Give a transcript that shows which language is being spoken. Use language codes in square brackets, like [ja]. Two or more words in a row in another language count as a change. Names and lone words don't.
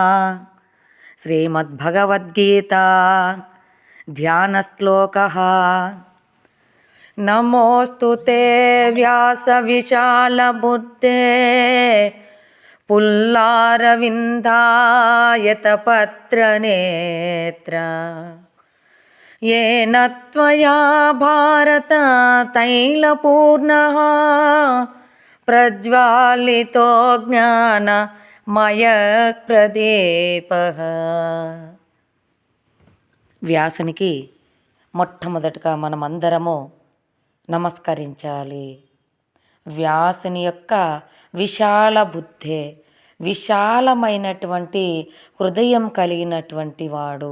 [sa] శ్రీమద్భగవద్గీత ధ్యాన శ్లోకః. నమోస్తు తే వ్యాస విశాల బుద్ధే పుల్లారవిందాయత పత్ర నేత్ర येन त्वया भारत तैलपूर्णः प्रज्वालितो ज्ञानमयप्रदीपः. [te] వ్యాసునికి మొట్టమొదటగా మనమందరము నమస్కరించాలి. వ్యాసుని యొక్క [sa] విశాల బుద్ధే, [te] విశాలమైనటువంటి హృదయం కలిగినటువంటి వాడు.